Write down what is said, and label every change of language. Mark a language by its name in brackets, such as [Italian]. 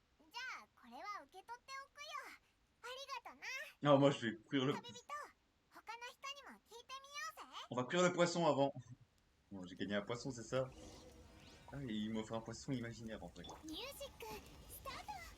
[Japanese] じゃあこれは受け取っておくよ。ありがとな。 [French] Non, moi je vais cuire le. [Japanese] 旅人、他の人にも聞いてみようぜ。 [French] On va cuire le poisson avant. Bon, j'ai gagné un poisson, c'est ça? Ah, il m'offre un poisson imaginaire en fait. [Japanese] ミュージックスタート。